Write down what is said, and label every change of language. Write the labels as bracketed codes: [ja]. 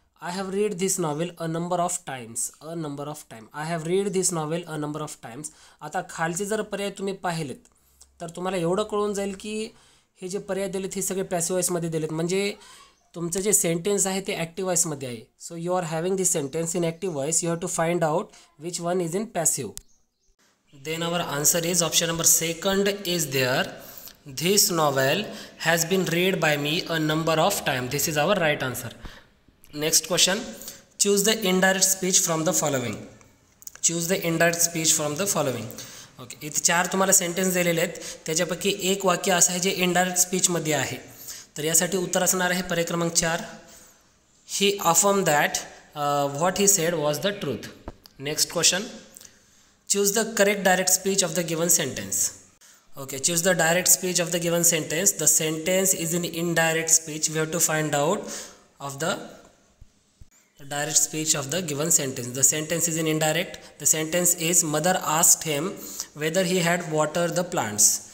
[en] I have read this novel a number of times. I have read this novel a number of times. [mr] आता खालचे जर पर्याय तुम्ही पाहिलेत तर तुम्हाला एवढं कळून जाईल की हे जे पर्याय दिलेत हे सगळे पॅसिव्ह वॉइसमध्ये दिलेत. म्हणजे तुमचं जे सेंटेन्स आहे ते ॲक्टिव्ह वॉइसमध्ये आहे. [en] So you are having this sentence in active voice. You have to find out which one is in passive. Then our answer is option number second is there. This novel has been read by me a number of times. This is our right answer. Next question. Choose the indirect speech from the following. Choose the indirect speech from the following. Okay. [mr] इथे 4 तुम्हाला sentence दिलेले आहेत. त्याच्यापैकी एक वाक्य असं आहे जे इनडायरेक्ट स्पीचमध्ये आहे. तर यासाठी उत्तर असणार आहे पर्याय क्रमांक 4. [en] He affirm that what he said was the truth. Next question. Choose the correct direct speech of the given sentence. Okay, choose the direct speech of the given sentence. The sentence is in indirect speech. We have to find out of the direct speech of the given sentence. The sentence is in indirect. The sentence is mother asked him whether he had watered the plants.